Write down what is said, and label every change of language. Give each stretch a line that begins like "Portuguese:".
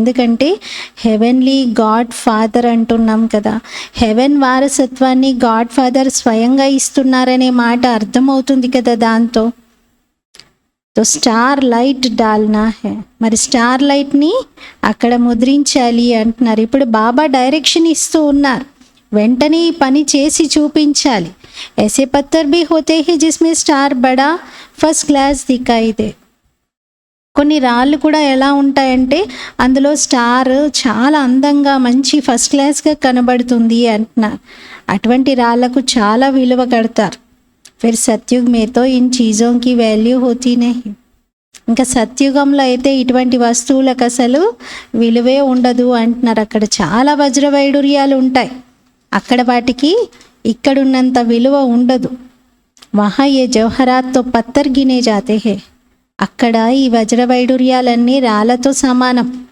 Telugu: ఎందుకంటే heavenly God father అంటున్నాం కదా, హెవెన్ వారసత్వాన్ని గాడ్ ఫాదర్ స్వయంగా ఇస్తున్నారనే మాట అర్థమవుతుంది కదా దాంతో.
Hindi: తో స్టార్ లైట్ డాల్నా హే,
Telugu: మరి స్టార్ లైట్ని అక్కడ ముద్రించాలి అంటున్నారు. ఇప్పుడు బాబా డైరెక్షన్ ఇస్తూ ఉన్నారు, వెంటనే ఈ పని చేసి చూపించాలి.
Hindi: ऐसे पत्थर भी होते हैं जिसमें स्टार बड़ा फर्स्ट क्लास दिखाई दे.
Telugu: కొన్ని రాళ్ళు కూడా ఎలా ఉంటాయంటే అందులో స్టార్ చాలా అందంగా మంచి ఫస్ట్ క్లాస్గా కనబడుతుంది అంటున్నారు. అటువంటి రాళ్లకు చాలా విలువ కడతారు.
Hindi: फिर सतयुग में तो इन चीज़ों की वैल्यू होती नहीं.
Telugu: ఇంకా సత్యుగంలో అయితే ఇటువంటి వస్తువులకు అసలు విలువే ఉండదు అంటున్నారు. అక్కడ చాలా వజ్ర వైడూర్యాలు ఉంటాయి, అక్కడ వాటికి ఇక్కడున్నంత విలువ ఉండదు.
Hindi: వహా ఏ జవహరాత్తో పత్తర్ గినే జాతే హే,
Telugu: అక్కడ ఈ వజ్ర వైడూర్యాలన్నీ రాళ్ళతో సమానం.